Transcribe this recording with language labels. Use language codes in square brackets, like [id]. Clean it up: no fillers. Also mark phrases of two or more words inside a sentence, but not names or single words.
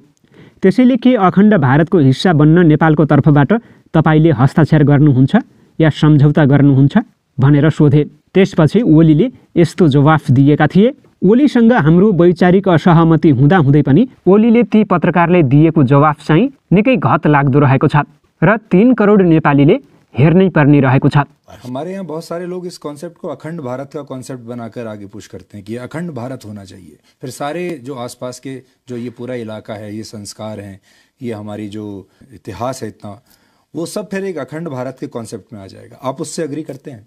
[ne] त्यसैले के अखण्ड भारतको हिस्सा बन्न नेपालको तर्फबाट तपाईले हस्ताक्षर गर्नुहुन्छ या सम्झौता गर्नुहुन्छ भनेर सोधे। त्यसपछि ओलीले यस्तो जवाफ दिएका थिए। ओलीसँग हाम्रो वैचारिक असहमति हुँदाहुँदै पनि ओलीले ती पत्रकारले दिएको जवाफ चाहिँ निकै घत लाग्दो रहेको छ र 3 करोड नेपालीले हेर्नै पर्ने रहेको छ। [hi] हमारे यहाँ बहुत सारे लोग इस कॉन्सेप्ट को अखंड भारत का कॉन्सेप्ट बनाकर आगे पुश करते हैं कि अखंड भारत होना चाहिए। फिर सारे जो आसपास के जो ये पूरा इलाका है, ये संस्कार हैं, ये हमारी जो इतिहास है इतना, वो सब फिर एक अखंड भारत के कॉन्सेप्ट में आ जाएगा। आप उससे अग्री करते हैं?